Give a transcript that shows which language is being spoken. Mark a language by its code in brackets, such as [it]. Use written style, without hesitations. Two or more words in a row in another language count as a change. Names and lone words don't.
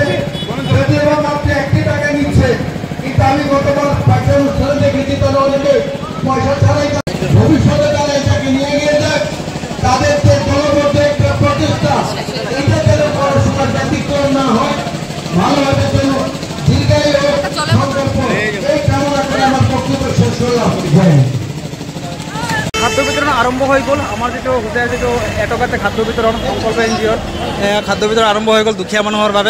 [bn] যদিও মাত্র 1 টাকা নিচ্ছে, কিন্তু আমি গতবার একটা অনুষ্ঠানে দেখেছি তারা অনেকে পয়সা ছাড়াই ভবিষ্যতে তারা এটাকে নিয়ে গিয়ে যাক। তাদের যে দলবদ্ধ একটা প্রচেষ্টা, এটা যেন পড়াশোনার ব্যতিক্রম না হয়, ভালোভাবে যেন দীর্ঘায়ু সংকল্প, এই কামনা করে আমার বক্তব্য শেষ করলাম। [as] খাদ্য বিতরণ আৰম্ভ হৈ গ'ল। আমাৰ যিটো হোটেল যিটো এটকাতে খাদ্য বিতৰণ সংকল্প NGOৰ খাদ্য বিতৰণ আৰম্ভ হৈ গ'ল দুখীয়া মানুহৰ বাবে।